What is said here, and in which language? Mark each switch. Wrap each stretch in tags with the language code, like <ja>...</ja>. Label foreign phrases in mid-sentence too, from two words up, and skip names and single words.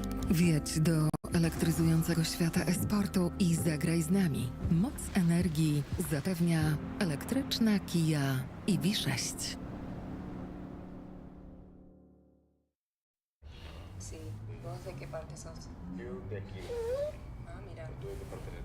<pl>Wjedź do elektryzującego świata esportu i zagraj z nami. Moc energii zapewnia elektryczna Kia EV6.</pl> <es>Sí, ¿vos de qué parte sos? Yo de aquí. Ah, mira. ¿Tú de qué parte eres?</es>